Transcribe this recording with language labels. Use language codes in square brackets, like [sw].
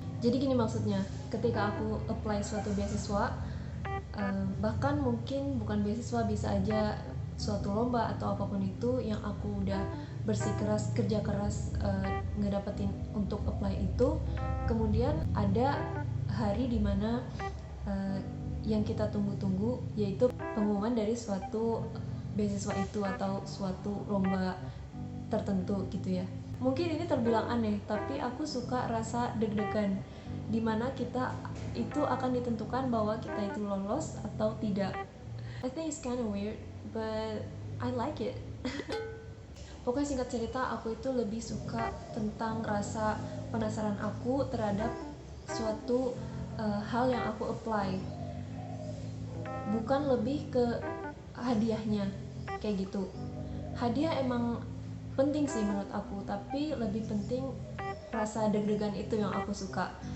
[id] Jadi gini maksudnya, ketika aku apply suatu beasiswa, bahkan mungkin bukan beasiswa, bisa aja suatu lomba atau apapun itu yang aku udah bersikeras, kerja keras ngedapetin untuk apply itu, kemudian ada hari dimana yang kita tunggu-tunggu, yaitu pengumuman dari suatu beasiswa itu atau suatu lomba tertentu gitu ya. Mungkin ini terbilang aneh, tapi aku suka rasa deg-degan dimana kita itu akan ditentukan bahwa kita itu lolos atau tidak. [en] I think it's kind of weird, but I like it. [id] Pokoknya singkat cerita, aku itu lebih suka tentang rasa penasaran aku terhadap suatu hal yang aku apply, bukan lebih ke hadiahnya kayak gitu. Hadiah emang penting sih menurut aku, tapi lebih penting rasa deg-degan itu yang aku suka.